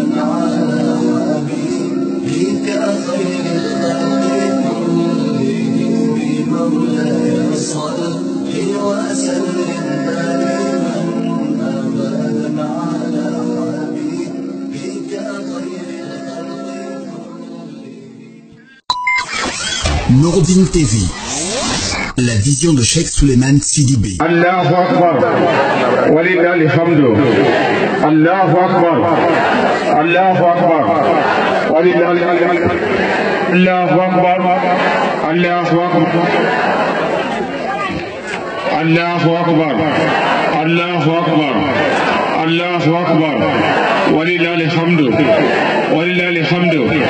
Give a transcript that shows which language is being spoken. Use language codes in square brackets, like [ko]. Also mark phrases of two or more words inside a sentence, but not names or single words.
[ar] على حبيبك خير الخلق كلهم مولاي صل وسلم دائما أبدا على حبيبك خير الخلق كلهم. [fr] Nouroudine TV, la vision de Cheikh Souleymane Sidibé. [ar] الله أكبر، ولله الحمد. الله أكبر، الله أكبر، ولله الحمد. الله أكبر، الله أكبر، الله أكبر، الله أكبر، الله أكبر، ولله الحمد، ولله الحمد.